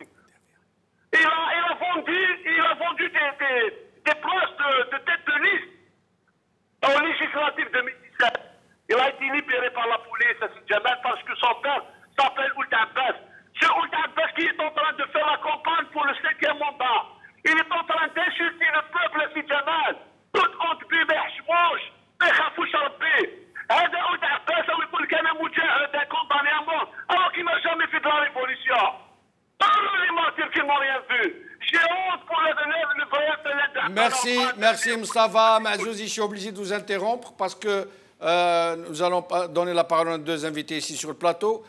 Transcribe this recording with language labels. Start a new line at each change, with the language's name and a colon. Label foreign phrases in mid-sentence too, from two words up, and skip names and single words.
French: Il a vendu des places de tête de liste au législatif 2017. Il a été libéré par la police, Jamal, parce que son père s'appelle Ould Abbas. C'est Ould Abbas qui est en train de faire la campagne pour le 5e mandat. Il est en train d'insulter le peuple, Jamal. Tout honte
Arabic: بي ما يحشموش، ما يخافوش ربي. هذا Ould Abbas ويقول لك انا مجاهد
French: condamné à mort alors qu'il n'a jamais fait de la révolution. Les martyrs qui n'ont rien vu. J'ai honte pour le vrai. Merci Moustapha Mazouzi. Je suis obligé de vous interrompre parce que nous allons donner la parole à 2 invités ici sur le plateau.